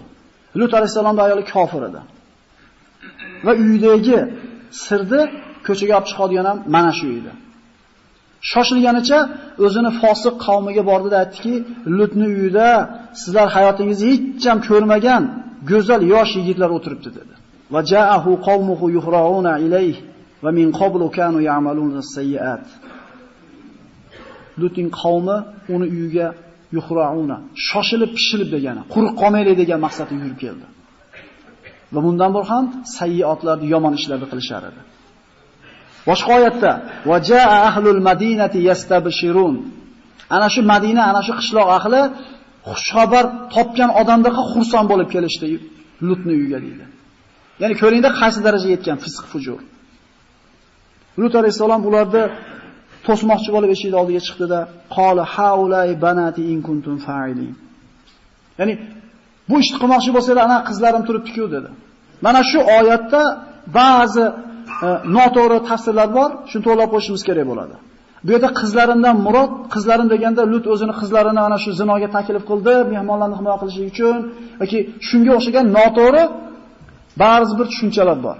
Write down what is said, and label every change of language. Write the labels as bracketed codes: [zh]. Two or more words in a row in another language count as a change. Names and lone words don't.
[uz] Lut alayhisolamning ayoli kofir edi. Va uyidagi sirni ko'chaga olib chiqadigan ham mana shu edi. Shoshilganicha o'zini fosiq qavmiga bordi va aytdiki, Lutning uyida sizlar hayotingizda hech ham ko'rmagan go'zal yosh yigitlar o'tiribdi dedi. [ar] وجاءه قومه يهرعون إليه ومن قبل كانوا يعملون السيئات. [uz] Lutning qavmi uni uyiga yuhra'una, shoshilib pishilib degani, quruq qolmaylik degan maqsadda yurib keldi. Va bundan ham sayyiatlarni, yomon ishlarni qilishar edi. Boshqa oyatda [ar] وجاء أهل المدينة يستبشرون. [uz] Ana shu Madina, ana shu qishloq ahli xushxabar topgan odamlarga xursand bo'lib kelishdi Lutning uyiga deydi. Ya'ni ko'ringda qaysi darajaga yetgan fisq fujur. Lut alayhisalom ularni to'smoqchi bo'lib eshik oldiga chiqdi-da, [ar] قال هؤلاء بناتي إن كنتم فاعلين. [uz] Ya'ni bu ishni qilmoqchi bo'lsanglar, ana qizlarim turibdi-ku dedi. Mana shu oyatda ba'zi noto'g'ri tafsirlar bor, shuni to'g'rilab qo'yishimiz kerak bo'ladi. Bu yerda qizlarimdan murod, qizlarim deganda Lut o'zini qizlarini ana shu zinoga taklif qildi, mehmonlarni himoya qilish uchun yoki shunga o'xshagan noto'g'ri ba'zi bir tushunchalar bor.